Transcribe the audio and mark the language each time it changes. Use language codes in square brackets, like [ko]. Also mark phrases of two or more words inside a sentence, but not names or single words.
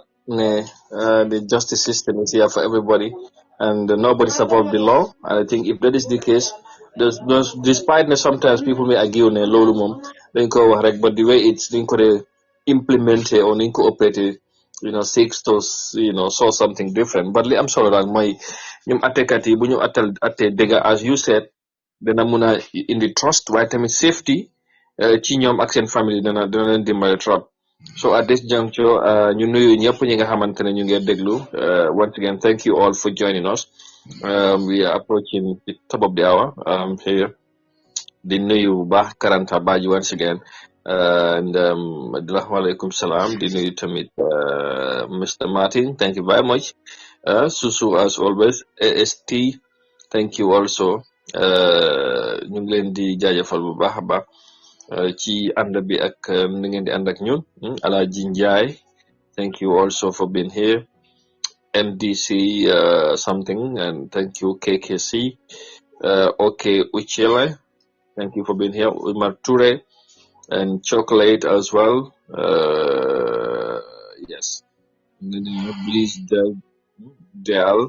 [en] The justice system is here for everybody, and nobody's above the law. And I think if that is the case, despite sometimes people may argue Lolo mom, but the way it's implemented or operated, seeks to saw something different. But I'm sorry that my [wo] attackati bu ñu atte dega [en] as you said [wo] dana mëna indi trust waaye tamit safety ci ñoom ak seen family dana leen dimbale trop. [en] So at this juncture [wo] ñu nuyu ñëpp ñi nga xamantene ñu ngi déglu [en] once again thank you all for joining us. We are approaching the top of the hour here. [wo] Di nuyu bu baax Karanta Baji once again. [ar] And alaikum salam. [wo] Di nuyu tamit Mr. [en] Martin, thank you very much. Susu as always. AST, thank you also. [wo] Ñu ngi leen di jaajëfal bu baax a baax ci ànd bi ak ni ngeen di ànd ak ñun. [en] Alaji Njai, thank you also for being here. MDC something, and thank you KKC. Okay Uchele, thank you for being here. Umar Ture and Chocolate as well. Yes. Please Del.